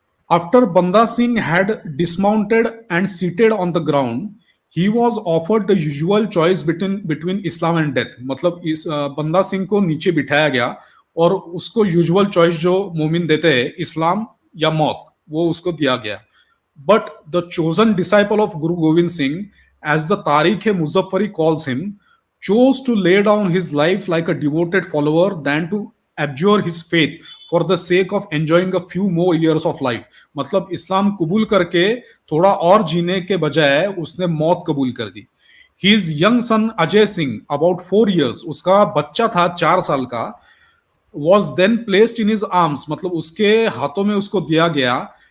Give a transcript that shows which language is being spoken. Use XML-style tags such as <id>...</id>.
<en>After Banda Singh had dismounted and seated on the ground, he was offered the usual choice between Islam and death.</en> <hi>मतलब इस बंदा सिंह को नीचे बिठाया गया और उसको यूजुअल चॉइस जो मोमिन देते हैं, इस्लाम या मौत, वो उसको दिया गया।</hi> <en>But the chosen disciple of Guru Gobind Singh, as the Tarikh Muzaffari calls him, chose to lay down his life like a devoted follower than to abjure his faith for the sake of enjoying a few more years of life।</en> <hi>मतलब इस्लाम कबूल करके थोड़ा और जीने के बजाय उसने मौत कबूल कर दी।</hi> <en>His young son</en> <hi>Ajay Singh,</hi> <en>about 4 years,</en> <hi>उसका बच्चा था 4 साल का,</hi> <en>was then placed in his arms,</en> <hi>मतलब उसके हाथों में उसको दिया गया।</hi>